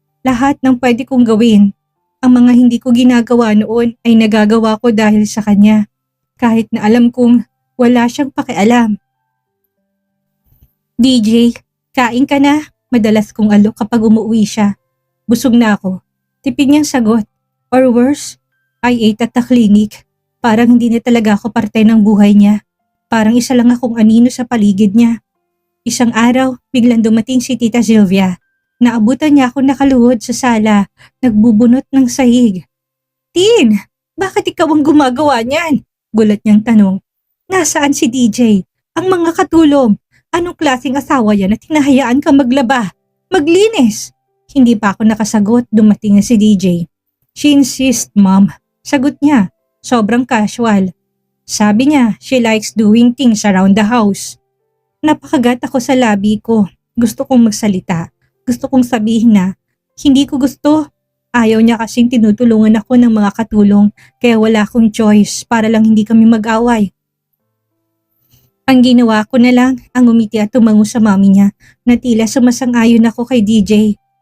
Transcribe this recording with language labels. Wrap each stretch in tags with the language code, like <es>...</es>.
<tl>Lahat ng pwede kong gawin. Ang mga hindi ko ginagawa noon ay nagagawa ko dahil sa kanya. Kahit na alam kong wala siyang pakialam. DJ, kain ka na. Madalas kong alok kapag umuwi siya. Busog na ako. Tipid niyang sagot.</tl> <en>Or worse, I ate at the clinic.</en> <tl>Parang hindi na talaga ako parte ng buhay niya. Parang isa lang akong anino sa paligid niya. Isang araw, biglang dumating si Tita Sylvia. Naabutan niya ako nakaluhod sa sala, nagbubunot ng sahig. Tin, bakit ikaw ang gumagawa niyan? Gulat niyang tanong. Nasaan si DJ? Ang mga katulong. Anong klaseng asawa yan at hinahayaan ka maglaba? Maglinis! Hindi pa ako nakasagot, dumating na si DJ.</tl> <en>She insists, Mom.</en> <tl>Sagot niya, sobrang casual. Sabi niya,</tl> <en>she likes doing things around the house.</en> <tl>Napakagat ako sa labi ko. Gusto kong magsalita. Gusto kong sabihin na, hindi ko gusto. Ayaw niya kasing tinutulungan ako ng mga katulong kaya wala akong choice para lang hindi kami mag-away. Ang ginawa ko na lang ang umiti at tumango sa mami niya na tila sumasang-ayon ako kay DJ.</tl>